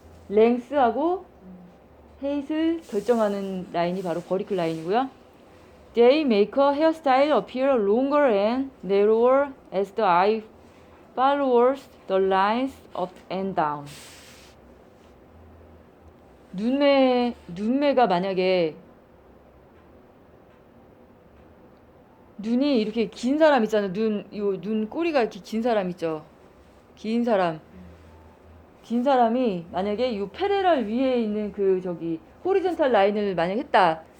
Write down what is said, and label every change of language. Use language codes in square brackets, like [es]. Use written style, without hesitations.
[ko] length하고 height을 결정하는 라인이 바로 vertical line이고요. [en] They make a hairstyle appear longer and narrower as the eye follows the lines up and down. [ko] 눈매가 만약에 눈이 이렇게 긴 사람 있잖아요. 눈 꼬리가 이렇게 긴 사람 있죠. 긴 사람이 만약에 이 패러럴 위에 있는 그 호리젠탈 라인을 만약 했다.